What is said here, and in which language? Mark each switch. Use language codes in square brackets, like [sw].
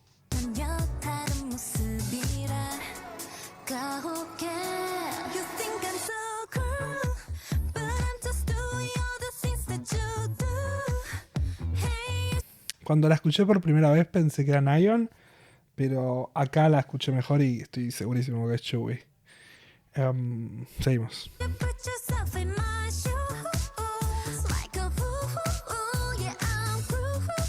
[ko] 전혀 다른 모습이라 가혹해. [en] You think I'm so cruel, but I'm just doing all the things that you do. Hey, [es] Cuando la escuché por primera vez pensé que era Nayeon, pero acá la escuché mejor y estoy segurísimo que es Chewie. Seguimos. [en] you put yourself in my shoes. Like a fool, yeah, I'm cruel.